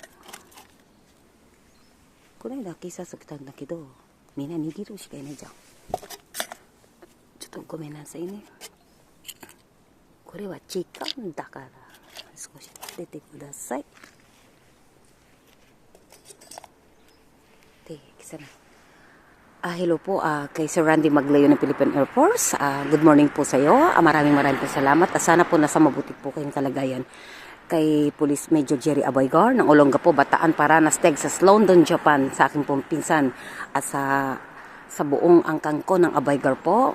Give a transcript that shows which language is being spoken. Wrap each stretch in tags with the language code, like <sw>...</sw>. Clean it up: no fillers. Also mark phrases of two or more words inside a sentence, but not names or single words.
<ja>この間警察来たんだけど、みんな握るしかいないじゃん。ちょっとごめんなさいね。これは違うんだから、少し出てください。Sana.</ja> <tl>Hello po kay Sir Randy Maglayo ng Philippine Air Force.</tl> <en>Good morning</en> <tl>po sa iyo. Maraming po salamat. Sana po nasa mabuti po kayong kalagayan. Kay Police Major Jerry Aboygar ng Olongapo, Bataan, Paranas, Texas, London, Japan, sa aking pong pinsan at sa buong angkang ko ng Aboygar po.</tl>